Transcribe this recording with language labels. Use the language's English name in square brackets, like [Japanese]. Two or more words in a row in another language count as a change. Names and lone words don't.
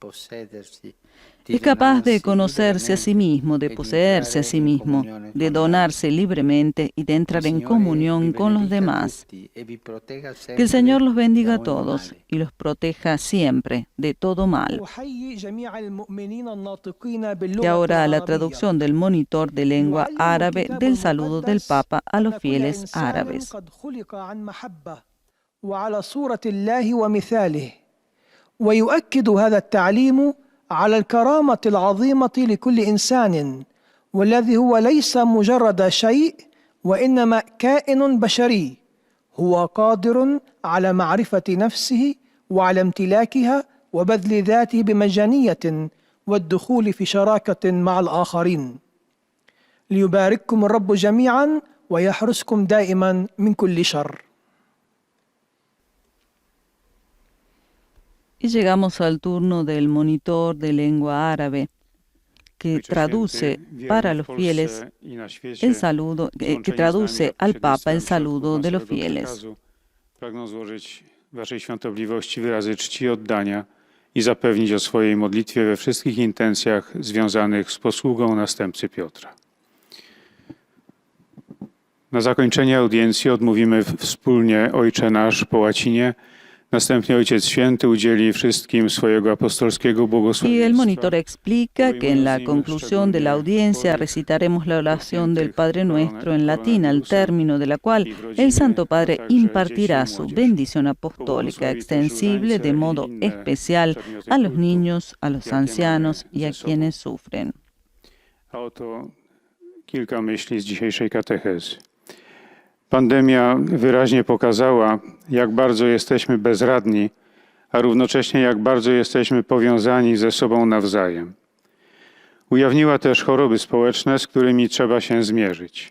[Spanish] Es capaz de conocerse a sí mismo, de poseerse a sí mismo, de donarse libremente y de entrar en comunión con los demás. Que el Señor los bendiga a todos y los proteja siempre de todo mal. Y ahora la traducción del monitor de lengua árabe del saludo del Papa a los fieles árabes. [Arabic] ويؤكد هذا التعليم على الكرامة العظيمة لكل إنسان والذي هو ليس مجرد شيء وإنما كائن بشري هو قادر على معرفة نفسه وعلى امتلاكها وبذل ذاته بمجانية والدخول في شراكة مع الآخرين. ليبارككم الرب جميعا ويحرسكم دائما من كل شر. [Spanish] Y llegamos al turno del monitor de lengua árabe, que traduce para los fieles el saludo, que traduce al Papa el saludo de los fieles. [Polish] Pragnę złożyć Waszej Świątobliwości wyrazy czci i oddania i zapewnić o swojej modlitwie we wszystkich intencjach związanych z posługą następcy Piotra. Na zakończenie audiencji odmówimy wspólnie Ojcze Nasz po łacinie. Następnie Ojciec Święty udzieli wszystkim swojego apostolskiego błogosławieństwa. [Spanish] Y el monitor explica que en la conclusión de la audiencia recitaremos la oración del Padre Nuestro en latín, al término de la cual el Santo Padre impartirá su bendición apostólica extensible de modo especial a los niños, a los ancianos y a quienes sufren. [Polish] A oto kilka myśli z dzisiejszej katechezy. Pandemia wyraźnie pokazała, jak bardzo jesteśmy bezradni, a równocześnie jak bardzo jesteśmy powiązani ze sobą nawzajem. Ujawniła też choroby społeczne, z którymi trzeba się zmierzyć.